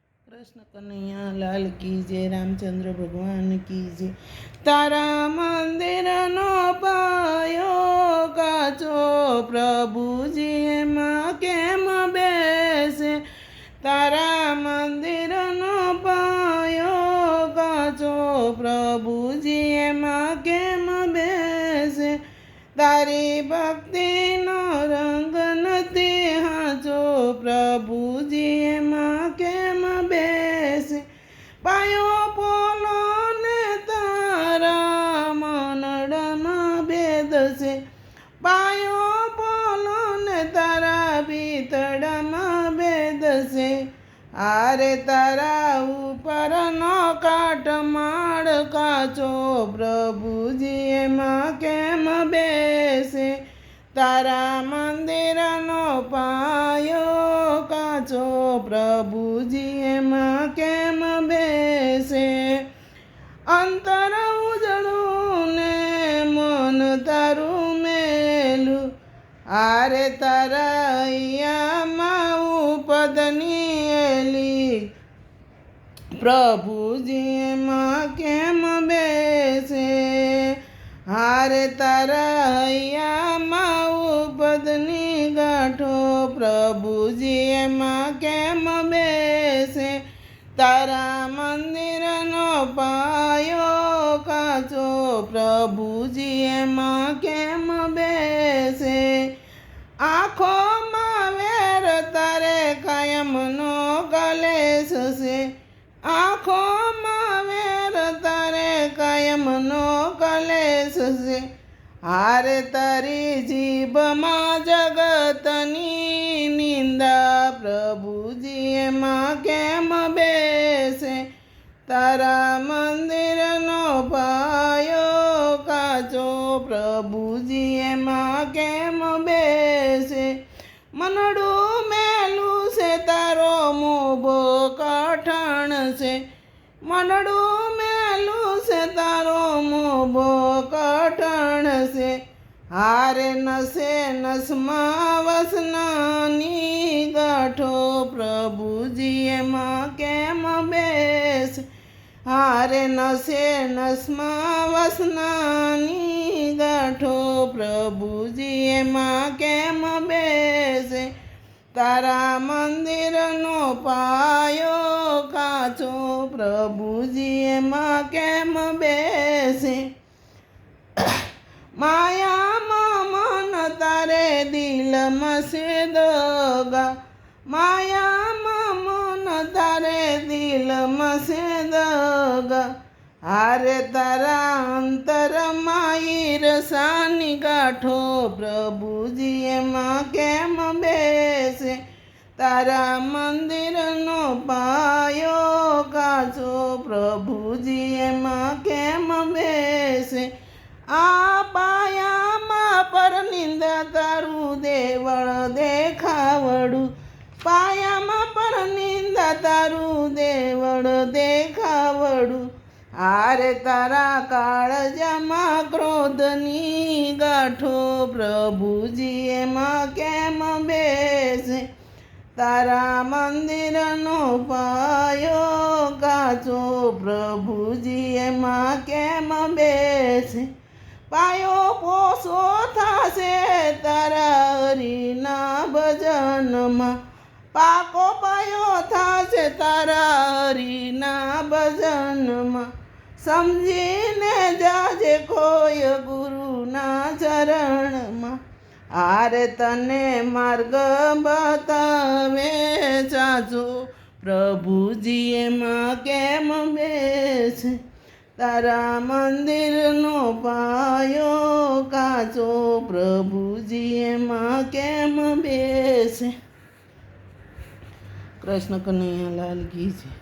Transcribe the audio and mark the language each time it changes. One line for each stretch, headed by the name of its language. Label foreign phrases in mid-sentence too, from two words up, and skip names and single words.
Hindi: कृष्ण कन्हैया लाल की जय, रामचंद्र भगवान की जय।
Gujarati: તારા મંદિર નો પાયો કાચો, પ્રભુજી એમાં કેમ બેસે। તારા મંદિર નો પાયો કાચો, પ્રભુજી એમાં કેમ બેસે। તારી ભક્તિ નો રંગ નથી હાચો, પ્રભુજી એમાં કેમ બેસે। પાયો પોલો ને તારા મનડામાં ભેદ છે। પાયો પોલો ને તારા ભીતડામાં ભેદ છે। આરે તારા ઉપરનો કાટમાળ કાચો, પ્રભુજી એમાં કેમ બેસે। તારા મંદિરનો પાયો કાચો, પ્રભુજી એમાં કેમ બેસે। અંતર ઉજળું ને મન તારૂ મેલૂ, આરે તારા અહીંયામાં ઉપદની એલી, પ્રભુજી એમાં કેમ બેસે। હારે તારા અહીંયામાં ઉપદની ગાંઠો, પ્રભુજી એમાં કેમ બેસે। તારા મંદિરનો પાયો કાચો, પ્રભુજી એમાં કેમ બેસે। આંખોમાં વેર તારે કાયમનો કલેશ છે। આંખોમાં વેર તારે કાયમનો કલેશ છે। હારે તારી જીભમાં જગતની નિંદા, પ્રભુજી એમાં કેમ બેસે। તારા મંદિરનો પાયો કાચો, પ્રભુજી એમાં કેમ બેસે। मनडું મેલું છે તારો મોભો કઠણ છે। मनडું મેલું છે તારો મોભો કઠણ છે। હારે નસે નસમાં વસનાની ગાંઠો, પ્રભુજી એમાં કેમ બેસે। હારે નસે નસમાં વસનાની ગાંઠો, પ્રભુજી એમાં કેમ બેસે। તારા મંદિરનો પાયો કાચો, પ્રભુજી એમાં કેમ બેસે। માયામાં મન તારે દિલમાં છે દગા, માયામાં મન તારે દિલમાં છે દગા। હારે તારા અંતરમાં ઈર્ષ્યાની ગાંઠો, પ્રભુજી એમાં કેમ બેસે। તારા મંદિરનો પાયો કાચો, પ્રભુજી એમાં કેમ બેસે। આ પાયામાં પરનિંદા તારૂ દેવળ દેખાવડૂ, પાયામાં પરનિંદા તારૂ દેવળ દેખાવડૂ। આરે તારા કાળજામાં ક્રોધની ગાંઠો, પ્રભુજી એમાં કેમ બેસે। તારા મંદિરનો પાયો કાચો, પ્રભુજી એમાં કેમ બેસે। પાયો પોસો થાશે તારા હરિના ભજનમા, પાકો પાયો થાશે તારા હરિના ભજનમા। સમઝીને જાજે કોઈ ગુરુના ચરણમાં, આરે તને માર્ગ બતાવે ચાચો, પ્રભુજી એમાં કેમ બેસે। તારા મંદિરનો પાયો કાચો, પ્રભુજી એમાં કેમ બેસે।
Hindi: कृष्ण कन्हैया लाल की जय।